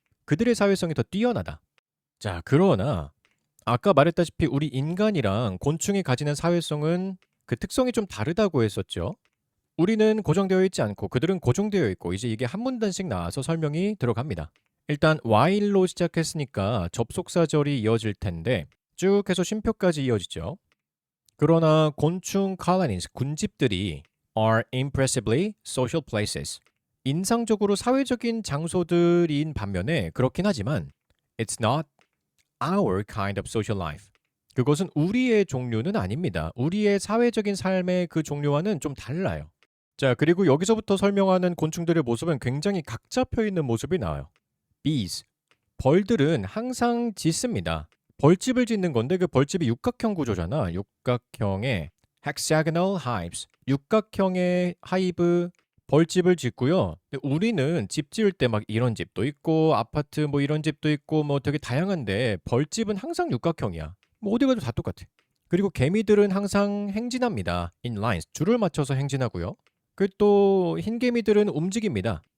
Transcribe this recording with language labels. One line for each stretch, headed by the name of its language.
Korean: 그들의 사회성이 더 뛰어나다. 자, 그러나 아까 말했다시피 우리 인간이랑 곤충이 가지는 사회성은 그 특성이 좀 다르다고 했었죠. 우리는 고정되어 있지 않고 그들은 고정되어 있고 이제 이게 한 문단씩 나와서 설명이 들어갑니다. 일단 while로 시작했으니까 접속사절이 이어질 텐데 쭉 해서 쉼표까지 이어지죠. 그러나 곤충
English: colonies,
Korean: 군집들이
English: are impressively social places.
Korean: 인상적으로 사회적인 장소들인 반면에 그렇긴 하지만
English: it's not our kind of social life.
Korean: 그것은 우리의 종류는 아닙니다. 우리의 사회적인 삶의 그 종류와는 좀 달라요. 자, 그리고 여기서부터 설명하는 곤충들의 모습은 굉장히 각 잡혀 있는 모습이 나와요. bees. 벌들은 항상 짖습니다. 벌집을 짓는 건데 그 벌집이 육각형 구조잖아. 육각형의
English: hexagonal hives.
Korean: 육각형의 하이브 벌집을 짓고요. 근데 우리는 집 지을 때 막 이런 집도 있고 아파트 뭐 이런 집도 있고 뭐 되게 다양한데 벌집은 항상 육각형이야. 뭐 어디 가도 다 똑같아. 그리고 개미들은 항상 행진합니다.
English: in lines.
Korean: 줄을 맞춰서 행진하고요. 그 또 흰개미들은 움직입니다.